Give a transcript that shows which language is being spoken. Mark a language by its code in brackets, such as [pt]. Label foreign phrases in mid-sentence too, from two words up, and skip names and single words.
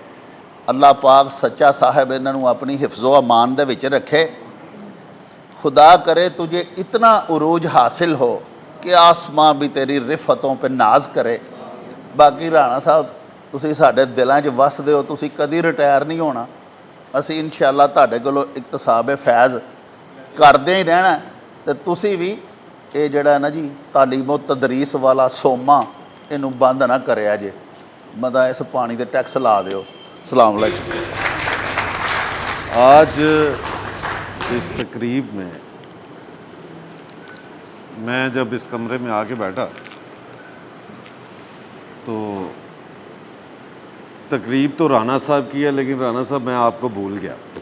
[pa] اللہ پاک سچا صاحب انہوں اپنی حفظ و امان دے وچ رکھے. [ur] خدا کرے تجھے اتنا عروج حاصل ہو کہ آسماں بھی تیری رفعتوں پہ ناز کرے. [pa] باقی رانا صاحب تسی ساڈے دلوں چ وسدے ہو، تسی کدی ریٹائر نہیں ہونا, ਅਸੀਂ ਇਨਸ਼ਾਅੱਲਾ ਤੁਹਾਡੇ ਕੋਲੋਂ ਇਕਤਸਾਬ ਫੈਜ਼ ਕਰਦੇ ਹੀ ਰਹਿਣਾ ਤੇ ਤੁਸੀਂ ਵੀ ਇਹ ਜਿਹੜਾ ਨਾ ਜੀ ਤਾਲੀਮੋ ਤਦਰੀਸ ਵਾਲਾ ਸੋਮਾ ਇਹਨੂੰ ਬੰਦ ਨਾ ਕਰਿਆ ਜੇ ਮਦਾ ਇਸ ਪਾਣੀ ਦੇ ਟੈਕਸ ਲਾ ਦਿਓ। [ur] السلام علیکم. آج اس تقریب میں میں جب اس کمرے میں آکے بیٹھا تو تقریب تو رانا صاحب کی ہے، لیکن رانا صاحب میں آپکو بھول گیا.